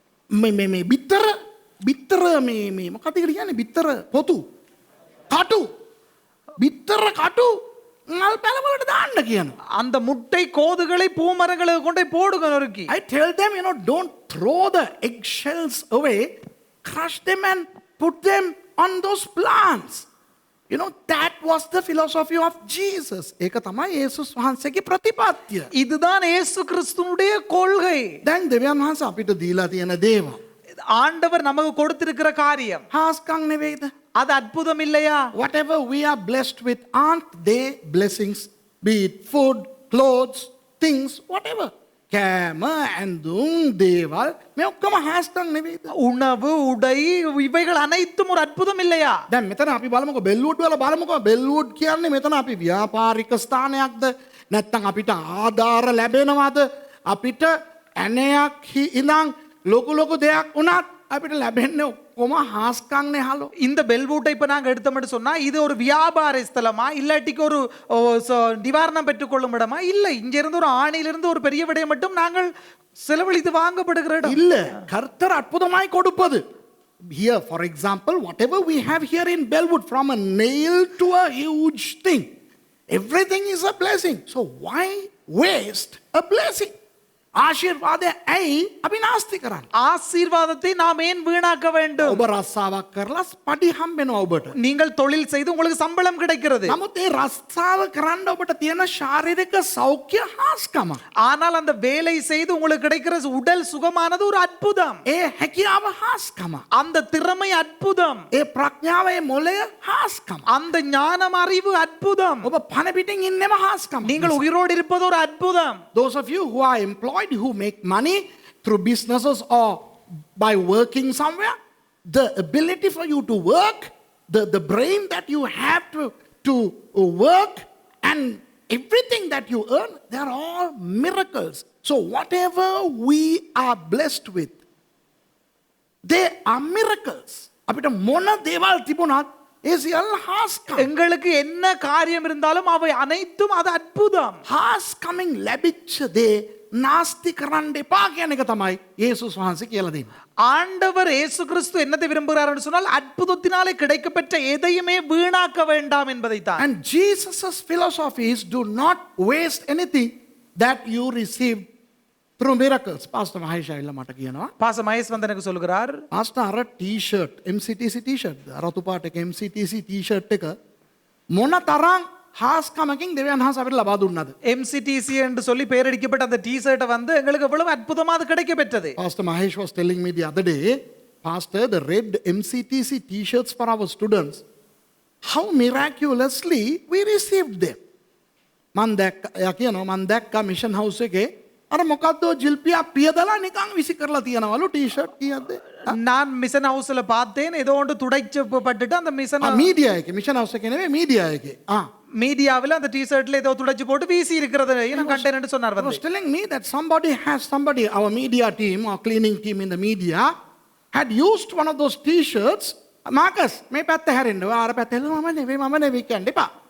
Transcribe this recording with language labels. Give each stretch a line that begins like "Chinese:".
Sinhala: මේ බිත්තර මේ මොකක්ද කියන්නේ බිත්තර පොතු කටු බිත්තර කටු මල් පැලවලට දාන්න කියනවා.
Tamil: அந்த முட்டை கோதுகளை பூமரங்களுக்கு கொண்டு போடுங்க நொறுக்கி.
English: I tell them, don't throw the eggshells away, crush them and put them on those plants. That was the philosophy of Jesus.
Sinhala: ඒක තමයි යේසුස් වහන්සේගේ ප්‍රතිපත්තිය.
Tamil: இதுதான் இயேசு கிறிஸ்துவுடைய கொள்கை.
Sinhala: දැන් දෙවියන් වහන්සේ අපිට දීලා තියෙන දේවල්
Tamil: ஆண்டவர் நமக்கு கொடுத்திருக்கிற காரியம்
Sinhala: හාස්කම් නෙවෙයිද?
Tamil: அது அற்புதம் இல்லையா?
English: Whatever we are blessed with, aren't they blessings? Be it food, clothes, things, whatever.
Sinhala: කෑම ඇඳුම් දේවල් මේ ඔක්කොම හාස්කම් නෙවෙයිද?
Tamil: உணவு உடை இவைகள் அனைத்தும் ஒரு அற்புதம் இல்லையா?
Sinhala: දැන් මෙතන අපි බලමුකෝ බෙල්වුඩ් වල බලමුකෝ බෙල්වුඩ් කියන්නේ මෙතන අපි ව්‍යාපාරික ස්ථානයක්ද නැත්නම් අපිට ආධාර ලැබෙනවද අපිට ඇණයක් ඉඳන් ලොකු දෙයක් වුණත් අපිට ලැබෙන්නේ ඔක්කොම හාස්කම්නේ හලෝ.
Tamil: இந்த பெல்வூட்டை இப்ப நாங்க எடுத்தோம்னு சொன்னா இது ஒரு வியாபார ஸ்தலமா இல்லாட்டிக்கு ஒரு நிவாரணம் பெற்றுக்கொள்ளும் இடமா? இல்ல, இங்க இருந்து ஒரு ஆணிலிருந்து ஒரு பெரிய விடயம் மட்டும் நாங்கள் செலவழித்து வாங்கப்படுகிற இடம் இல்ல. கர்த்தர் அற்புதமாய் கொடுப்பது.
English: Here, for example, whatever we have here in Bellwood, from a nail to a huge thing, everything is a blessing. So why waste a blessing?
Sinhala: ආශිර්වාදය ඇයි අපි නාස්ති කරන්නේ?
Tamil: ஆசீர்வாதத்தை நாம் ஏன் வீணாக்க வேண்டும்?
Sinhala: ඔබ රස්සාවක් කරලා පඩි හම්බෙනවා ඔබට.
Tamil: நீங்கள் தொழில் செய்து உங்களுக்கு சம்பளம் கிடைக்கிறது.
Sinhala: නමුත් ඒ රස්සාව කරන්න ඔබට තියෙන ශාරීරික සෞඛ්‍ය හාස්කම.
Tamil: ஆனால் அந்த வேலை செய்து உங்களுக்கு கிடைக்கிற உடல் சுகமானது ஒரு அற்புதம்.
Sinhala: ඒ හැකියාව හාස්කම.
Tamil: அந்த திறமை அற்புதம்.
Sinhala: ඒ ප්‍රඥාව ඒ මොළය හාස්කම.
Tamil: அந்த ஞானம் அறிவு அற்புதம்.
Sinhala: ඔබ පණ පිටින් ඉන්නෙම හාස්කම.
Tamil: நீங்கள் உயிரோடு இருப்பது ஒரு அற்புதம்.
English: Those of you who are employed, who make money through businesses or by working somewhere, the ability for you to work, the brain that you have to work, and everything that you earn, they are all miracles. So whatever we are blessed with, they are miracles.
Sinhala: අපිට මොන දේවල් තිබුණත් ඒ සියල්ල හාස්කම්.
Tamil: எங்களுக்கு என்ன காரியம் இருந்தாலும் அவை அனைத்தும் அது அற்புதம்.
Sinhala: හාස්කමින් ලැබිච්ච දේ නාස්ති කරන්න එපා කියන එක තමයි යේසුස් වහන්සේ කියලා දෙන්නේ.
Tamil: ஆண்டவர் இயேசு கிறிஸ்து என்னத்தை விரும்புகிறார் என்று சொன்னால் அற்புதத்தினாலே கிடைக்கப்பெற்ற எதையுமே வீணாக்க வேண்டாம் என்பதைத்தான்.
English: And Jesus' philosophy is do not waste anything that you received through miracles.
Sinhala: Pastor Mahesh ඇවිල්ලා මට කියනවා.
Tamil: பாச மகேஷ் வந்து எனக்கு சொல்கிறார்,
Sinhala: Pastor අර t-shirt, MCTC t-shirt, රතු පාට එක MCTC t-shirt එක මොන තරම් ஹாஸ்கமකින් දෙවියන් වහන්සේ අපිට ලබා දුන්නාද?
Tamil: MCTC என்று சொல்லி பெயரடிக்கப்பட்ட அந்த டி-ஷர்ட்டை வந்து எங்களுக்கு எவ்வளவு அற்புதமா அது கிடைக்கப்பெற்றது.
English: Pastor Mahesh was telling me the other day, Pastor, the red MCTC t-shirts for our students, how miraculously we received them.
Sinhala: මන් දැක්කා මිෂන් හවුස් එකේ අර මොකද්ද ජිල්පියා පියදලා නිකන් විසි කරලා තියනවලු ටී-ෂර්ට් කීයක්ද?
Tamil: நான் மிஷன் ஹவுஸ்ல பார்த்தேன், ஏதோ ஒன்று துடைச்சு பட்டுட்டு அந்த மிஷன்
Sinhala: மீடியா එකේ මිෂන් හවුස් එකේ නෙවෙයි மீடியா එකේ.
Tamil: மீடியாவில் அந்த டிஷர்ட்ல ஏதோ துடைச்சு போட்டு வீசி இருக்கிறது நான் கண்டேன்னு சொன்னார்
English: He was
Tamil: வந்து
English: telling me that somebody, our media team or cleaning team in the media, had used one of those t-shirts.
Sinhala: Marcus, මේ පැත්ත හැරෙන්න. අර පැත්ත හැරෙන්න මම නෙවෙයි කියන්න එපා.